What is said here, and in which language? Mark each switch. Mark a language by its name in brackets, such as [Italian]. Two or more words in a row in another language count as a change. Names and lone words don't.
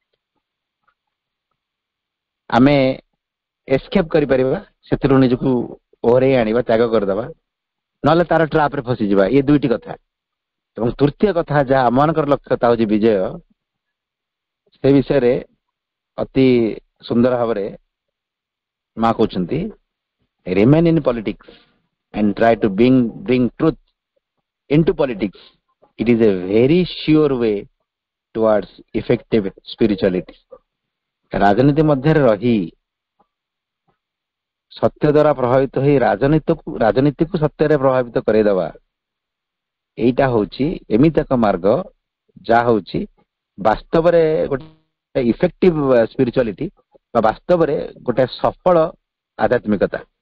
[Odia] ଆମେ ଏସ୍କେପ୍ କରିପାରିବା, ସେଥିରୁ ନିଜକୁ ଓହରେଇ ଆଣିବା, ତ୍ୟାଗ କରିଦେବା, ନହେଲେ ତାର ଟ୍ରାପ ରେ ଫସିଯିବା। ଏ ଦୁଇଟି କଥା। ଏବଂ ତୃତୀୟ କଥା ଯାହା ଆମମାନଙ୍କର ଲକ୍ଷ୍ୟ, ତା ହଉଛି ବିଜୟ। ସେ ବିଷୟରେ ଅତି ସୁନ୍ଦର ଭାବରେ ମା କହୁଛନ୍ତି, [English] remain in politics and try to bring truth into politics. It is a very sure way towards effective spirituality. [Odia] ରାଜନୀତି ମଧ୍ୟରେ ରହି ସତ୍ୟ ଦ୍ୱାରା ପ୍ରଭାବିତ ହୋଇ ରାଜନୀତିକୁ ସତ୍ୟରେ ପ୍ରଭାବିତ କରେଇଦେବା, ଏଇଟା ହଉଛି ଏମିତି ଏକ ମାର୍ଗ ଯାହା ହଉଛି ବାସ୍ତବରେ ଗୋଟେ [English] effective spirituality, [Odia] ବା ବାସ୍ତବରେ ଗୋଟେ ସଫଳ ଆଧ୍ୟାତ୍ମିକତା।